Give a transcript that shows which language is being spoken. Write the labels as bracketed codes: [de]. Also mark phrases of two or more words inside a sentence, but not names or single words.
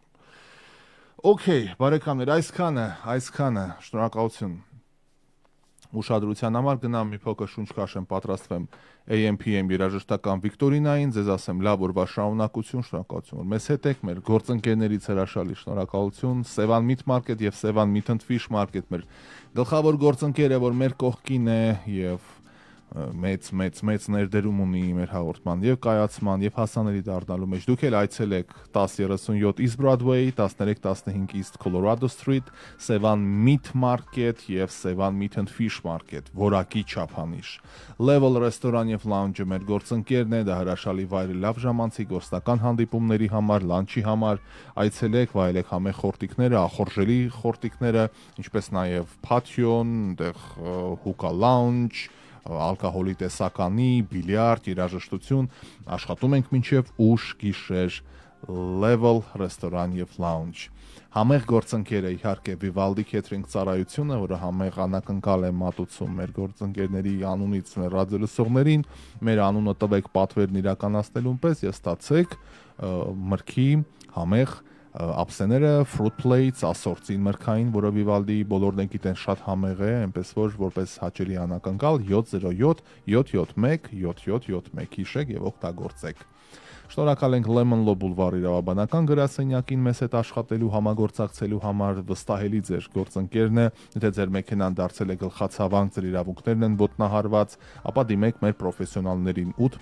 [hy] Okay, բարեկամներ, այսքանը, շնորհակալություն։ ուշադրության համար գնամ մի փոքր շունչ քաշեմ, պատրաստվեմ AM/PM երաժշտական վիկտորինային, ձեզ ասեմ լավ օրվա շարունակություն, շնորհակալություն, որ մեզ հետ եք, մեր գործընկերներից հրաշալի շնորհակալություն, Sevan Meat Market եւ Sevan Meat and Fish Market մեր գլխավոր գործընկերը, որ մեր կողքին է եւ մեծ ներդրում ունի մեր հաղորդման եւ կայացման եւ հասանելի դառնալու մեջ։ Դուք էլ այցելեք 1037 East Broadway, 1315 East Colorado Street, Sevan Meat Market եւ Sevan Meat and Fish Market, որակի չափանիշ։ Level ռեստորան եւ lounge-ը մեր գործընկերն է, դա հրաշալի վայր է լավ ժամանցի գործնական հանդիպումների համար, լանչի համար։ Այցելեք, վայելեք համեղ խորտիկները, ախորժելի խորտիկները, ինչպես նաեւ patio-ն, այնտեղ [en] hookah lounge, [hy] ալկոհոլի տեսականի, բիլիարդ, երաժշտություն, աշխատում ենք մինչև ուշ գիշեր, Level ռեստորան եւ lounge։ Համեղ գործընկերը իհարկե Vivaldi Catering ծառայությունը, որը համեղ անակնկալ է մատուցում մեր գործընկերների անունից մեր ռադիոլսողներին, մեր անունը տվեք պատվերն իրականացնելուն պես եւ ստացեք մրգի համեղ ապսեները, [en] fruit plates, [hy] ասորտին մրգային, որը Vivaldi բոլորն գիտեն շատ համեղ է, այնպես որ որպես հաճելի անակնկալ 707 771 7771 հիշեք եւ օգտագործեք։ Շնորհակալ ենք Lemon Law Boulevard իրավաբանական գրասենյակին մեզ հետ աշխատելու, համագործակցելու համար, վստահելի ձեր գործընկերն է, եթե ձեր մեքենան դարձել է գլխացավանք, ձեր իրավունքներն են ոտնահարված, ապա դիմեք մեր պրոֆեսիոնալներին